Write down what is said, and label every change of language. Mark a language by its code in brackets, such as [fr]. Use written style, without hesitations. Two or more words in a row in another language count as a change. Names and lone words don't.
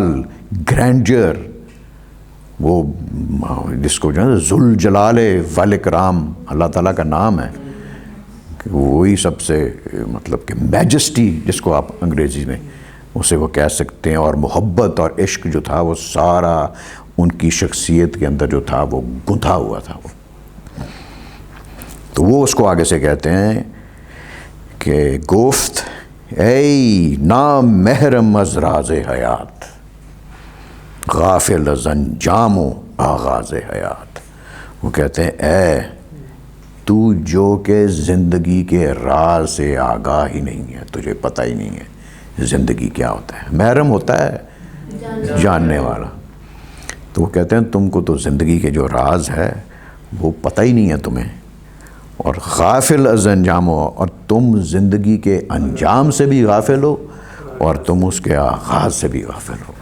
[ur] گرینڈر، وہ جس کو جو ہے [ar] ذل جلال والاکرام [ur] اللہ تعالیٰ کا نام ہے، کہ وہی سب سے مطلب کہ میجسٹی جس کو آپ انگریزی میں اسے وہ کہہ سکتے ہیں، اور محبت اور عشق جو تھا وہ سارا ان کی شخصیت کے اندر جو تھا وہ گندھا ہوا تھا وہ۔ تو وہ اس کو آگے سے کہتے ہیں کہ [fa] گفت اے نام محرم از راز حیات، غافل از انجام و آغاز حیات، [ur] وہ کہتے ہیں اے تو جو کہ زندگی کے راز سے آگاہ ہی نہیں ہے، تجھے پتہ ہی نہیں ہے زندگی کیا ہوتا ہے۔ محرم ہوتا ہے جاننے والا، تو وہ کہتے ہیں تم کو تو زندگی کے جو راز ہے وہ پتہ ہی نہیں ہے تمہیں، اور [fa] غافل از انجام [ur] ہو، اور تم زندگی کے انجام سے بھی غافل ہو اور تم اس کے آغاز سے بھی غافل ہو۔